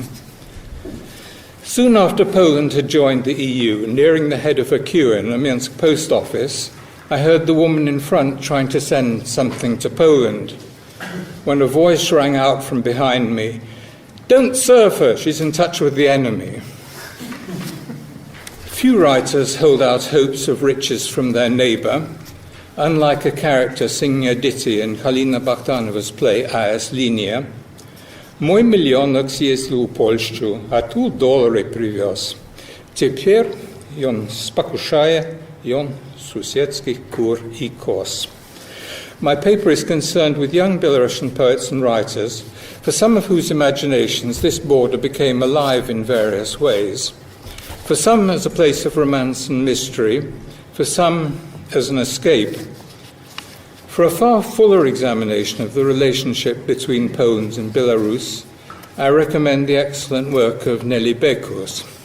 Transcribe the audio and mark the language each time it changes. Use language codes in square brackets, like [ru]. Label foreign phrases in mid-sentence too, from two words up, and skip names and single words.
[en] Soon after Poland had joined the EU, nearing the head of a queue in a Minsk post office, I heard the woman in front trying to send something to Poland, when a voice rang out from behind me, "Don't serve her, she's in touch with the enemy." Few writers hold out hopes of riches from their neighbour, unlike a character singing a ditty in Halina Bogdanova's play A.S. Linia. [be] "Mój milionok zjeździł Polsku, a tu dolary привез. Теперь он спокушает, он сусідских кур и коз." [en] My paper is concerned with young Belarusian poets and writers, for some of whose imaginations this border became alive in various ways. For some as a place of romance and mystery, for some as an escape. For a far fuller examination of the relationship between Poland and Belarus, I recommend the excellent work of Nelly Bekus.